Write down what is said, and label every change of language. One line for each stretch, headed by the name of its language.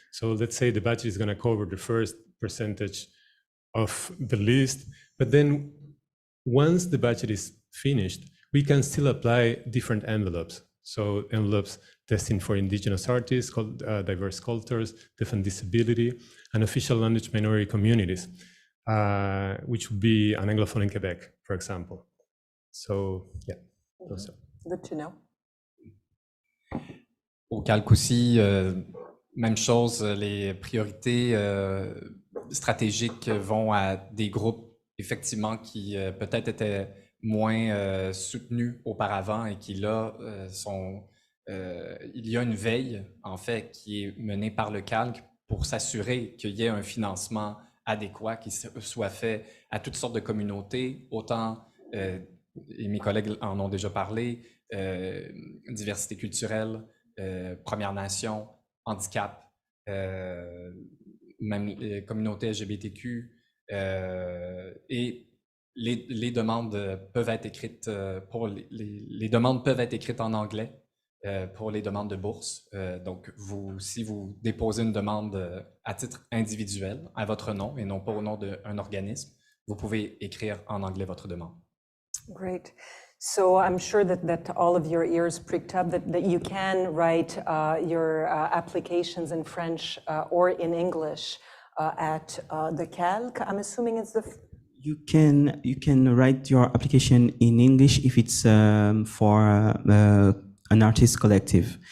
English: So let's say the budget is going to cover the first percentage of the list, but then once the budget is finished, we can still apply different envelopes. So envelopes destined for Indigenous artists, called diverse cultures, different disability, and official language minority communities, which would be an Anglophone in Quebec, for example. So yeah, those are. Good to know.
French: Au calque aussi, même chose, les priorités stratégiques vont à des groupes effectivement qui peut-être étaient moins soutenus auparavant et qui là il y a une veille en fait qui est menée par le calque pour s'assurer qu'il y ait un financement adéquat qui soit fait à toutes sortes de communautés, autant, et mes collègues en ont déjà parlé, diversité culturelle, Premières Nations, handicap, même les communautés LGBTQ, et les demandes peuvent être écrites les demandes peuvent être écrites en anglais pour les demandes de bourse. Donc, si vous déposez une demande à titre individuel, à votre nom et non pas au nom d'un organisme, vous pouvez écrire en anglais votre demande.
English: Great. So I'm sure that all of your ears pricked up that you can write your applications in French or in English at the Calque. I'm assuming it's the... You can write your application in English if it's for an artist collective.